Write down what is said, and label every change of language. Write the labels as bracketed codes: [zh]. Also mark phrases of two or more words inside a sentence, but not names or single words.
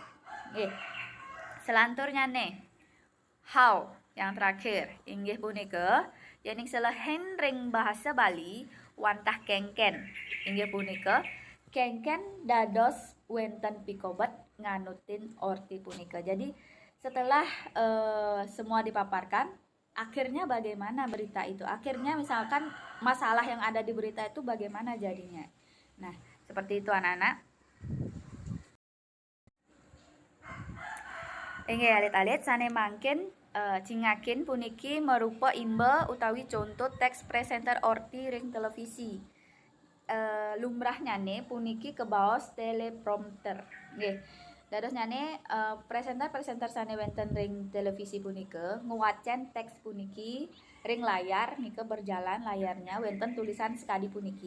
[ban] Selanturnya nih, how [id] yang terakhir [ban] inggih punika yening selehen ring bahasa Bali wantah kengken. Inggih punika kengken dados wenten pikobat nganutin orti punika. [id] Jadi setelah semua dipaparkan, akhirnya bagaimana berita itu? Akhirnya misalkan masalah yang ada di berita itu bagaimana jadinya? Nah, seperti itu anak-anak. [ban] Inggih alit-alit sane mangkin cingakin puniki merupa imba utawi contoh teks presenter orti ring televisi. Lumrahnya nih puniki kebaos teleprompter. Nggih. Dados nyane presenter sane wenten ring televisi punika nguwacen teks puniki ring layar nika [id] berjalan layarnya [ban] wenten tulisan sekadi puniki.